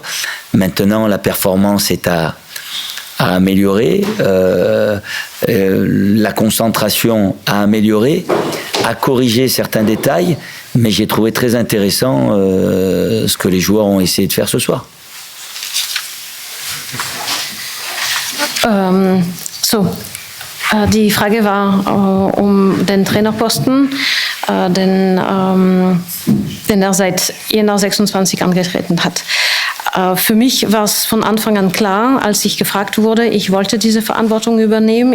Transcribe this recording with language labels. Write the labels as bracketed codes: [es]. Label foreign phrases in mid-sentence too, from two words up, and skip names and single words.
[fr] Maintenant, la performance est à améliorer, la concentration à améliorer, à corriger certains détails, mais j'ai trouvé très intéressant ce que les joueurs ont essayé de faire ce soir. [de] Die Frage war den Trainerposten, den seit Jänner 26 angetreten hat. Für mich war es von Anfang an klar, als ich gefragt wurde, ich wollte diese Verantwortung übernehmen.